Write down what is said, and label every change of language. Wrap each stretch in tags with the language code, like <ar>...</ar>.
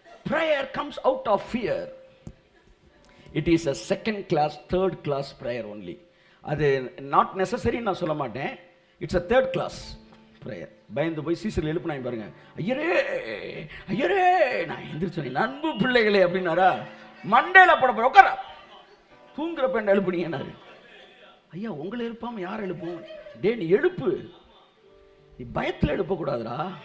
<en>Prayer comes out of fear. It is a second class, third class prayer only.</en> <ta>அது</ta> <en>not necessary</en> <ta>நான் சொல்ல மாட்டேன்.</ta> <en>It's a third class prayer.</en> <ta>பயந்து போய் சீசரில் எழுப்புனாங்க பாருங்க, ஐயரே ஐயரே, நான் எந்திரிச்சேன், அன்பு பிள்ளைகளே அப்படின்னாரா, மண்டையில போட போய் உட்கார, தூங்குற பெண் எழுப்புனீங்கன்னாரு. ஐயா, உங்களை எழுப்பாம யார் எழுப்பும்? டே நீ எழுப்பு, நீ பயத்தில் எழுப்பக்கூடாதுடா.</ta>